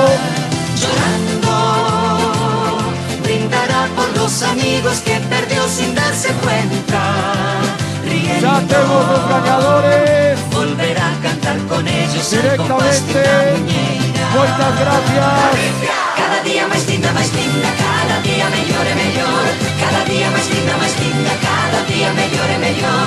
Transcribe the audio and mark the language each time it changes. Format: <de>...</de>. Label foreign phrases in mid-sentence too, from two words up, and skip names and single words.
<es>Llorando, brindará por los amigos que perdió sin darse cuenta. Riendo, Ya tenemos los ganadores. volverá a cantar con ellos Directamente. al compás de una muñeira. Muchas gracias. Cada día más linda,</es> <gl>cada día mellor e mellor, cada día máis linda, cada día mellor e mellor,</gl>